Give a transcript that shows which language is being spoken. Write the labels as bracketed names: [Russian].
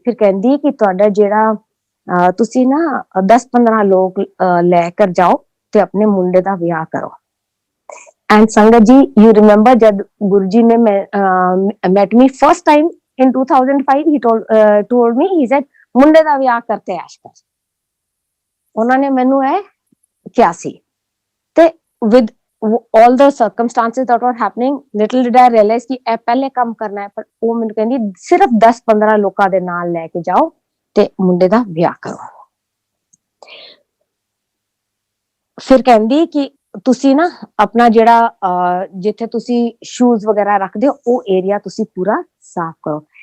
[Punjabi] ਫਿਰ ਕਹਿੰਦੀ ਕਿ ਤੁਹਾਡਾ ਜਿਹੜਾ ਤੁਸੀਂ ਨਾ 10-15 ਲੋਕ ਲੈ ਕਰ ਜਾਓ ਤੇ ਆਪਣੇ ਮੁੰਡੇ ਦਾ ਵਿਆਹ ਕਰੋ। [English] and ਸੰਗਤ ਜੀ, you remember [Punjabi] ਜਦ ਗੁਰੂ ਜੀ ਨੇ [English] met me first time in 2005, he told me, he said, [Punjabi] ਮੁੰਡੇ ਦਾ ਵਿਆਹ ਕਰਤੇ ਐਸ਼ ਕਰ। ਉਹਨਾਂ ਨੇ ਮੈਨੂੰ ਇਹ ਕਿਹਾ ਸੀ। [English] ਤੇ with all the circumstances that were happening, little did I realize [Punjabi] ਕਿ ਇਹ ਪਹਿਲੇ ਕੰਮ ਕਰਨਾ ਹੈ। ਪਰ ਉਹ ਮੈਨੂੰ ਕਹਿੰਦੀ ਸਿਰਫ 10-15 ਲੋਕਾਂ ਦੇ ਨਾਲ ਲੈ ਕੇ ਜਾਓ ਤੇ ਮੁੰਡੇ ਦਾ ਵਿਆਹ ਕਰੋ। ਫਿਰ ਕਹਿੰਦੀ ਕਿ ਤੁਸੀਂ ਨਾ ਆਪਣਾ ਜਿਹੜਾ ਜਿੱਥੇ ਤੁਸੀਂ ਸ਼ੂਜ਼ ਵਗੈਰਾ ਰੱਖਦੇ ਹੋ ਉਹ ਏਰੀਆ ਤੁਸੀਂ ਪੂਰਾ ਸਾਫ਼ ਕਰੋ।